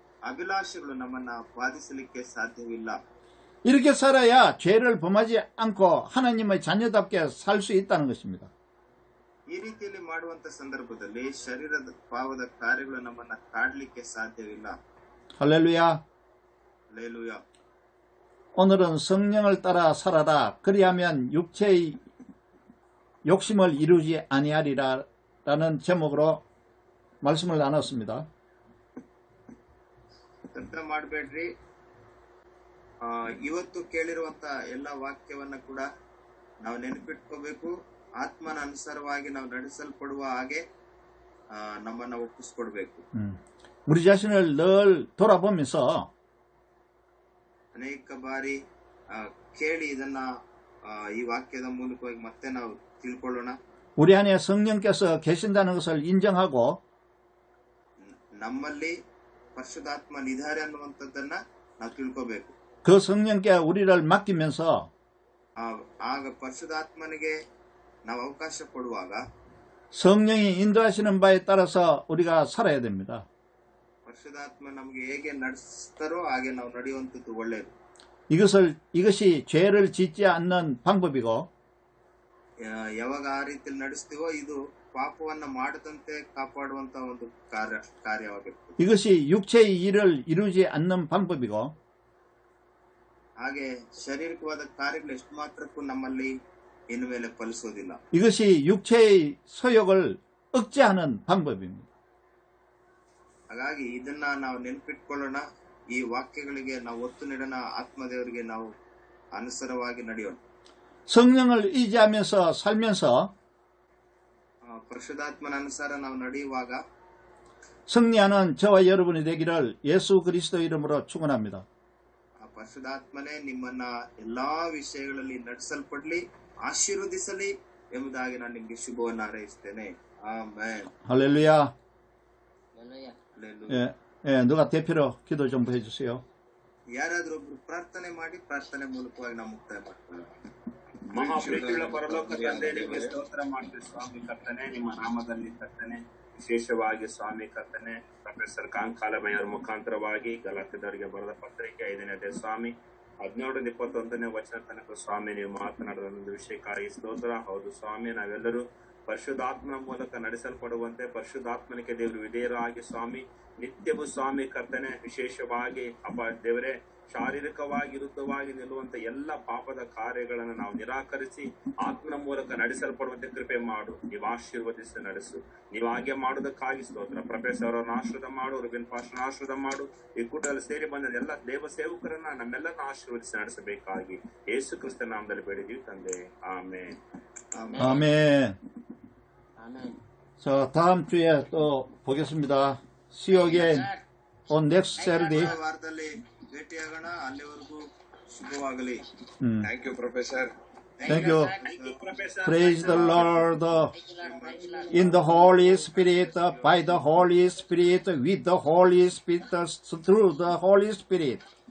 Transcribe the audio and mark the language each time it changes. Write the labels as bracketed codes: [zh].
[kn] ಅಭಿಲಾಷೆಗಳು ನಮ್ಮನ್ನ ಬಾಧಿಸಲಿಕ್ಕೆ ಸಾಧ್ಯವಿಲ್ಲ. [ko] 이렇게 살아야 죄를 범하지 않고 하나님의 자녀답게 살 수 있다는 것입니다. [kn] ಈ ರೀತಿಯಲ್ಲಿ ಮಾಡುವಂತ ಸಂದರ್ಭದಲ್ಲಿ ಶರೀರದ ಪಾವದ ಕಾರ್ಯಗಳು ನಮ್ಮನ್ನ ಕಾಡ್ಲಿಕ್ಕೆ ಸಾಧ್ಯವಿಲ್ಲ. [ko] 할렐루야. [kn] ಹಲ್ಲೆಲೂಯ. [ko] 오늘은 성령을 따라 살아라. 그리하면 육체의 욕심을 이루지 아니하리라 라는 제목으로 말씀을 나눴습니다. [kn] ತಂತ್ರ ಮಾಡಬೇಡ್ರಿ. ಇವತ್ತು ಕೇಳಿರುವಂತ ಎಲ್ಲ ವಾಕ್ಯವನ್ನ ಕೂಡ ನಾವು ನೆನಪಿಟ್ಕೋಬೇಕು. ಆತ್ಮನ ಅನುಸಾರವಾಗಿ ನಾವು ನಡೆಸಲ್ಪಡುವ ಹಾಗೆ ನಮ್ಮನ್ನ ಒಪ್ಪಿಸ್ಕೊಡ್ಬೇಕು. [ko] 우리 자신을 늘 돌아보면서 [kn] ಅನೇಕ ಬಾರಿ ಕೇಳಿ ಇದನ್ನ ಈ ವಾಕ್ಯದ ಮೂಲಕವಾಗಿ ಮತ್ತೆ ನಾವು ತಿಳ್ಕೊಳ್ಳೋಣ. [ko] 우리 안에 성령께서 계신다는 것을 인정하고 [kn] ನಮ್ಮಲ್ಲಿ ಪರಿಶುದ್ಧಾತ್ಮನಿದ್ದಾರೆ ಅನ್ನುವಂಥದ್ದನ್ನ ನಾವು ತಿಳ್ಕೋಬೇಕು. [ko] 그 성령께 우리를 맡기면서 [kn] ಆಗ ಪರಿಶುದ್ಧಾತ್ಮನಿಗೆ ನಾವು ಅವಕಾಶ ಕೊಡುವಾಗ [ko] 성령이 인도하시는 바에 따라서 우리가 살아야 됩니다. [kn] ಪರಿಶುದ್ಧಾತ್ಮ ನಮಗೆ ಹೇಗೆ ನಡೆಸ್ತಾರೋ ಹಾಗೆ ನಾವು ನಡೆಯುವಂಥದ್ದು ಒಳ್ಳೆಯದು. [ko] 이것이 죄를 짓지 않는 방법이고 [kn] ಯಾವಾಗ ಆ ರೀತಿಯಲ್ಲಿ ನಡೆಸ್ತೀವೋ ಇದು ಪಾಪವನ್ನ ಮಾಡದಂತೆ ಕಾಪಾಡುವಂತ ಒಂದು ಕಾರ್ಯವಾಗಿರ್ತದೆ. [ko] 이것이 육체의 일을 이루지 않는 방법이고 [kn] ಹಾಗೆ ಶಾರೀರಿಕವಾದ ಕಾರ್ಯಗಳು ಎಷ್ಟು ಮಾತ್ರಕ್ಕೂ ನಮ್ಮಲ್ಲಿ ಇನ್ನು ಮೇಲೆ ಫಲಿಸೋದಿಲ್ಲ. [ko] 이것이 육체의 소욕을 억제하는 방법입니다. [kn] ಹಾಗಾಗಿ ಇದನ್ನ ನಾವು ನೆನಪಿಟ್ಕೊಳ್ಳೋಣ. ಈ ವಾಕ್ಯಗಳಿಗೆ ನಾವು ಒತ್ತು ನೀಡೋಣ. ಆತ್ಮದೇವರಿಗೆ ನಾವು ಅನುಸಾರವಾಗಿ ನಡೆಯೋಣ. [ko] 성령을 의지하면서 살면서 [kn] ಪರಿಶುದ್ಧಾತ್ಮನ ಅನುಸಾರ ನಾವು ನಡೆಯುವಾಗ [ko] 승리하는 저와 여러분이 되기를 예수 그리스도 이름으로 축원합니다. [kn] ಪರಿಶುದ್ಧಾತ್ಮನೇ ನಿಮ್ಮನ್ನ ಎಲ್ಲಾ ವಿಷಯಗಳಲ್ಲಿ ನಡೆಸಲ್ಪಡ್ಲಿ, ಆಶೀರ್ವದಿಸಲಿ ಎಂಬುದಾಗಿ ನಾನು ನಿಮ್ಗೆ ಶುಭವನ್ನು ಹಾರೈಸ್ತೇನೆ. ಆಮೆನ್. [ko] 할렐루야. [kn] ಹಲ್ಲೆಲೂಯಾ. [ko] 누가 대표로 기도 좀 해주세요. [kn] ಯಾರಾದ್ರೂ ಒಬ್ರು ಪ್ರಾರ್ಥನೆ ಮಾಡಿ ಪ್ರಾರ್ಥನೆ ಮೂಲಕವಾಗಿ ನಾವು ಮುಕ್ತಾಯ ಮಾಡ್ಕೊಳ್ಳೋಣ. ಮಹಾಪ್ರೀತಿಯುಳ್ಳ ಪರಲೋಕ ತಂದೆ, ನಿಮಗೆ ಸ್ತೋತ್ರ ಮಾಡ್ತೀವಿ ಸ್ವಾಮಿ ಕರ್ತನೆ. ನಿಮ್ಮ ನಾಮದಲ್ಲಿ ಕರ್ತನೆ, ವಿಶೇಷವಾಗಿ ಸ್ವಾಮಿ ಕರ್ತನೆ ಪ್ರೊಫೆಸರ್ ಕಾಂಕಾಲಮಯ್ಯವರ ಮುಖಾಂತರವಾಗಿ ಗಲಾತ್ಯದವರಿಗೆ ಬರೆದ ಪತ್ರಿಕೆ 5ನೇ ಅಧ್ಯಾಯ ಸ್ವಾಮಿ 17-21 ವಚನ ತನಕ ಸ್ವಾಮಿ ನೀವು ಮಾತನಾಡಿದ ಒಂದು ವಿಷಯಕ್ಕಾಗಿ ಸ್ತೋತ್ರ. ಹೌದು ಸ್ವಾಮಿ, ನಾವೆಲ್ಲರೂ ಪರಿಶುದ್ಧಾತ್ಮನ ಮೂಲಕ ನಡೆಸಲ್ಪಡುವಂತೆ ಪರಿಶುದ್ಧಾತ್ಮನಿಗೆ ದೇವರು ವಿಧೇಯರಾಗಿ ಸ್ವಾಮಿ ನಿತ್ಯವೂ ಸ್ವಾಮಿ ಕರ್ತನೆ ವಿಶೇಷವಾಗಿ ದೇವರೇ ಶಾರೀರಿಕವಾಗಿ ವಿರುದ್ಧವಾಗಿ ನಿಲ್ಲುವಂತ ಎಲ್ಲ ಪಾಪದ ಕಾರ್ಯಗಳನ್ನು ನಾವು ನಿರಾಕರಿಸಿ ಆತ್ಮನ ಮೂಲಕ ನಡೆಸಲ್ಪಡುವಂತೆ ಕೃಪೆ ಮಾಡು. ನೀವು ಆಶೀರ್ವದಿಸಿ ನಡೆಸು. ನೀವು ಹಾಗೆ ಮಾಡುವುದಕ್ಕಾಗಿ ಸ್ತೋತ್ರ. ಪ್ರೊಫೆಸರ್ ಅವರನ್ನು ಆಶ್ರದ ಮಾಡು, ರುಬಿನ್ ಪಾಸ್ಟರ್ನ ಆಶ್ರದ ಮಾಡು. ಈ ಕೂಟದಲ್ಲಿ ಸೇರಿ ಬಂದ ಎಲ್ಲ ದೇವ ಸೇವಕರನ್ನ ನಮ್ಮೆಲ್ಲರನ್ನ ಆಶೀರ್ವದಿಸಿ ನಡೆಸಬೇಕಾಗಿ ಯೇಸು ಕ್ರಿಸ್ತ ನಾಮದಲ್ಲಿ ಬೇಡಿದೀವಿ ತಂದೆ. Amen. [ko] 아멘. 자, 다음 주에 또 보겠습니다. [en] See you again on next Saturday. [kn] ವಾರದಲ್ಲಿ ಭೇಟಿಯಾಗೋಣ. ಅಲ್ಲಿವರೆಗೂ ಶುಭವಾಗಲಿ. [en] Thank you professor. Thank you. Praise the Lord. In the Holy Spirit, by the Holy Spirit, with the Holy Spirit, through the Holy Spirit.